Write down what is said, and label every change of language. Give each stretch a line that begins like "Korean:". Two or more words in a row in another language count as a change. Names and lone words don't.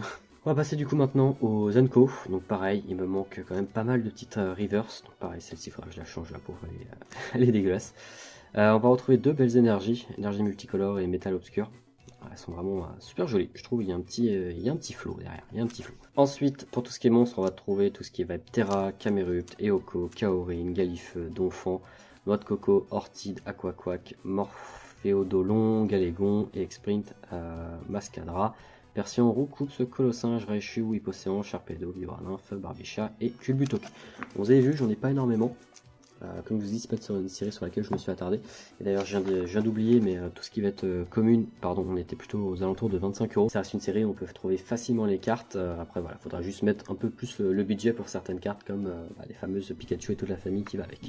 French: On va passer du coup maintenant aux Zenko, donc pareil, il me manque quand même pas mal de petites reverse, donc pareil, celle-ci il faudra que je la change, la pauvre, elle est dégueulasse. On va retrouver 2 belles énergies, énergie multicolore et métal obscur. Elles sont vraiment super jolies, je trouve, il y a un petit flow derrière, il y a un petit flow. Ensuite, pour tout ce qui est monstre, on va trouver tout ce qui va être Terra, Camerupt, Eoko, Kaorin, Galifeu, Donphan, Noix de Coco, Ortide, Aquaquack, Morphéodolon, Galégon, et Sprint, Mascadra, Persian, Roucoups, Colossinge, Raichu, Hypocéan, Charpedo, Vibra-Nymph, Barbicha et Culbutoc. Bon, vous avez vu, j'en ai pas énormément. Comme je vous dis, c'est pas sur une série sur laquelle je me suis attardé. Et d'ailleurs, je viens d'oublier, mais tout ce qui va être commune, pardon, on était plutôt aux alentours de 25 €. Ça reste une série où on peut trouver facilement les cartes. Après, voilà, faudra juste mettre un peu plus le budget pour certaines cartes, comme les fameuses Pikachu et toute la famille qui va avec.